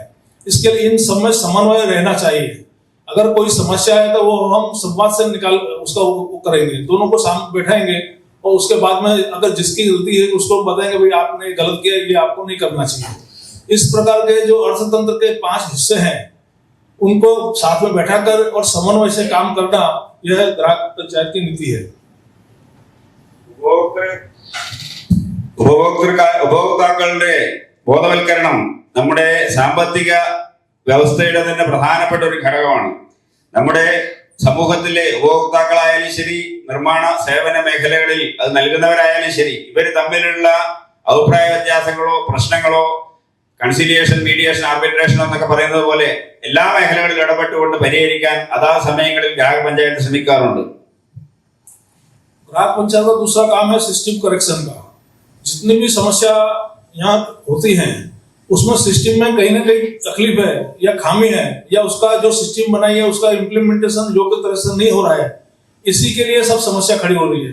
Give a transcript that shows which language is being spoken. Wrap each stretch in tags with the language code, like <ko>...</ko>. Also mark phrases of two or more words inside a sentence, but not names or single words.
<hi>इसके लिए इन सब में समन्वय रहना चाहिए। अगर कोई समस्या है तो वो हम संवाद से निकाल उसका वो करेंगे, दोनों को सामने बैठाएंगे और उसके बाद में अगर जिसकी गलती है उसको बताएंगे भाई आपने गलत किया, ये आपको नहीं करना चाहिए। इस प्रकार के जो अर्थतंत्र के 5 हिस्से हैं उनको साथ में बैठाकर और समन्वय से काम करना, यह ग्राहक पंचायत की नीति है।</hi> <ml>ഉപഭോക്താക്കളുടെ ബോധവൽക്കരണം നമ്മുടെ സാമ്പത്തിക വ്യവസ്ഥയുടെ തന്നെ പ്രധാനപ്പെട്ട ഒരു ഘടകമാണ്. നമ്മുടെ സമൂഹത്തിലെ ഉപഭോക്താക്കളായാലും ശരി, നിർമ്മാണ സേവന മേഖലകളിൽ അത് നൽകുന്നവരായാലും ശരി, ഇവര് തമ്മിലുള്ള അഭിപ്രായ വ്യത്യാസങ്ങളോ പ്രശ്നങ്ങളോ</ml> <en>conciliation, mediation, arbitration</en> <ml>എന്നൊക്കെ പറയുന്നത് പോലെ എല്ലാ മേഖലകളിലും ഇടപെട്ടുകൊണ്ട് പരിഹരിക്കാൻ അതാത് സമയങ്ങളിൽ ഗ്രാമ പഞ്ചായത്ത് ശ്രമിക്കാറുണ്ട്.</ml> <hi>ग्राहक पंचायत का दूसरा काम है</hi> <en>system correction</en> <hi>का। जितनी भी समस्या यहाँ होती हैं उसमें सिस्टम में कहीं ना कहीं तकलीफ है या खामी है या उसका जो सिस्टम बनाई है उसका इम्प्लीमेंटेशन योग्य तरह से नहीं हो रहा है, इसी के लिए सब समस्या खड़ी हो रही है।</hi>